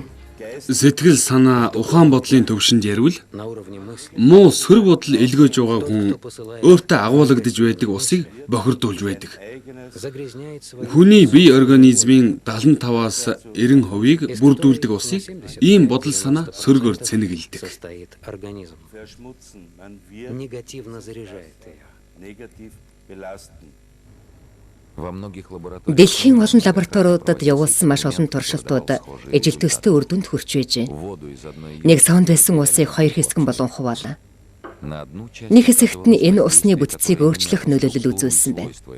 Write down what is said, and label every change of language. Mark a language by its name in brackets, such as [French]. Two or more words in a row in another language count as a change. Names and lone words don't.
[Mongolian] Сэтгэл санаа, ухаан бодлын төвшөнд ярил муу сөрөг бодол илгээж байгаа хүн өөртөө агуулгадж байдаг усыг бохирдуулж байдаг. Хүний бие организмын 75-аас 90%-ийг бүрдүүлдэг усыг ийм бодол санаа сөргөөр цэнэгэлдэг. [Russian] Негативно заряжает ее. [Mongolian] Дэлхийн олон лабораториудад явуулсан маш олон туршилтууд ижил төстэй үр дүнд хүрч байжээ. Нэг савнд байсан усыг хоёр хэсгэн болон хуваалаа. Нэг хэсэгт нь энэ усны бүтцийг өөрчлөх нөлөөлөл үзүүлсэн байна.